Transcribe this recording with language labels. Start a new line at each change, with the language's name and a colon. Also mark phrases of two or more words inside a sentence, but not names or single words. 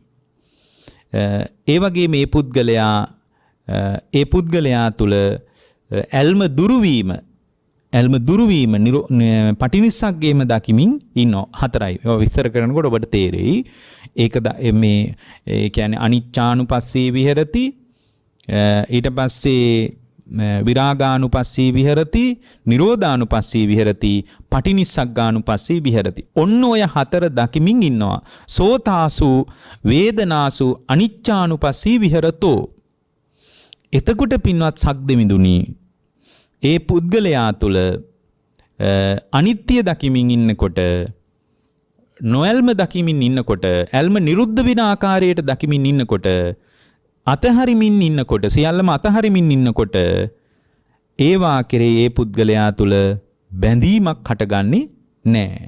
Sinhala: ඒ වගේ මේ පුද්ගලයා තුල ඇල්ම දුරු වීම පටිනිස්සග්ගේම දකිමින් ඉන්නවා. හතරයි. ඒවා විස්තර කරනකොට ඔබට තේරෙයි. ඒක මේ ඒ කියන්නේ
Pali: අනිච්චානුපස්සී විහෙරති.
Sinhala: ඊට පස්සේ
Pali: විරාගානුපස්සී විහෙරති, නිරෝධානුපස්සී විහෙරති, පටිනිස්සග්ගානුපස්සී විහෙරති.
Sinhala: ඔන්න ඔය හතර දකිමින් ඉන්නවා.
Pali: සෝතාසු වේදනාසු අනිච්චානුපස්සී විහෙරතෝ.
Sinhala: එතකොට පින්වත් සක්දෙවිඳුනි, ඒ පුද්ගලයා තුළ අනිත්‍ය දකිමින් ඉන්නකොට, නොඇල්ම දකිමින් ඉන්නකොට, ඇල්ම නිරුද්ධ වෙන ආකාරයට දකිමින් ඉන්නකොට, අතහරිමින් ඉන්නකොට, සියල්ලම අතහරිමින් ඉන්නකොට ඒවා කෙරේ ඒ පුද්ගලයා තුළ බැඳීමක් හටගන්නේ නැහැ.